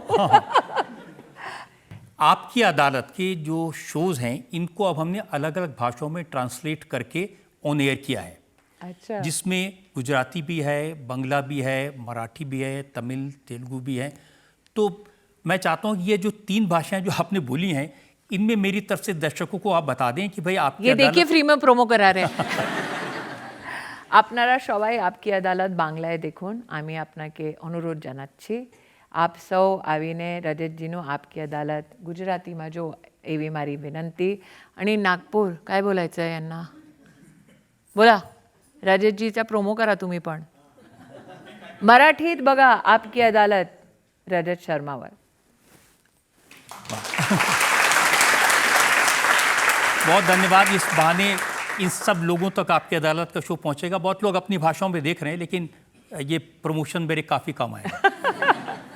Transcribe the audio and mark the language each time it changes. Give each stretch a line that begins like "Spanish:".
Hindi: आपकी अदालत के जो शोज हैं, इनको अब हमने अलग अलग भाषाओं में ट्रांसलेट करके ऑन एयर किया है। अच्छा। जिसमें गुजराती भी है, बांग्ला भी है, मराठी भी है, तमिल तेलुगु भी है। तो मैं चाहता हूँ कि ये जो 3 भाषाएं जो आपने बोली हैं, इनमें मेरी तरफ से दर्शकों को आप बता दें कि भाई आप ये देखिए फ्री में प्रोमो करा रहे हैं।
Bangla: আপনারা সবাই आपकी अदालत बांग्लाয় দেখুন, আমি আপনাকে অনুরোধ জানাচ্ছি।
Gujarati: આપ સૌ આવીને રજતજીનું आपकी अदालत ગુજરાતીમાં જો એવી મારી વિનંતી।
Marathi: आणि नागपूर काय बोलायचं आहे यांना, बोला रजतजीचा प्रोमो करा तुम्ही पण। मराठीत बघा आपकी अदालत रजत शर्मावर।
Hindi: बहुत धन्यवाद। इस बहाने इन सब लोगों तक आपकी अदालत का शो पहुंचेगा। बहुत लोग अपनी भाषाओं में देख रहे हैं, लेकिन ये प्रमोशन मेरे काफ़ी काम आएगा।